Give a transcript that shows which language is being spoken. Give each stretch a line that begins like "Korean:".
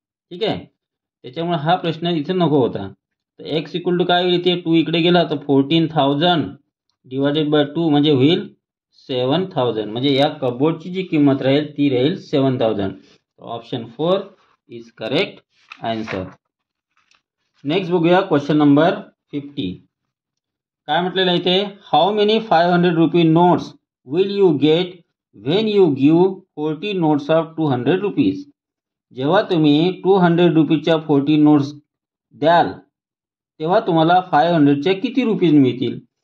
Marathi: ठीक आहे, त्याच्यामुळे हा प्रश्न इथे नको होता. तर एक्स इक्वल टू काय होईल, इथे 2 इकडे गेला तर 14,000 डिवायडेड बाय 2 म्हणजे होईल 7,000. म्हणजे या कपबोर्डची जी किंमत राहील ती राहील 7,000.
English: Option 4 is correct answer.
Marathi: Next बघूया क्वेश्चन नंबर 50. काय म्हटलेलं आहे इथे,
English: How many 500 rupee notes will you get when you give 40 notes of 200 rupees.
Marathi: जेव्हा तुम्ही 200 रुपीजच्या 40 नोट्स द्याल तेव्हा तुम्हाला 500च्या किती रुपीज मिळतील.